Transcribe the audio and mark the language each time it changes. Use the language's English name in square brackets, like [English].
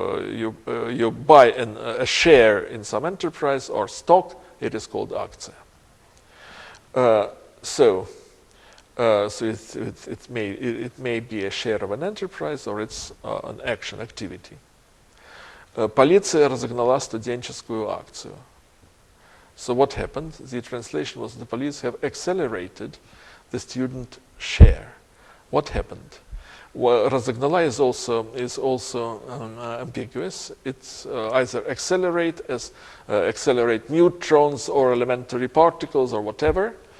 [English] You buy a share in some enterprise or stock, it is called акция. So it may be a share of an enterprise, or it's an action, activity. [Russian] Полиция разогнала студенческую акцию. [English] So what happened? The translation was the police have accelerated the student share. What happened? Well, разогнала is also ambiguous. It's either accelerate as accelerate neutrons or elementary particles or whatever.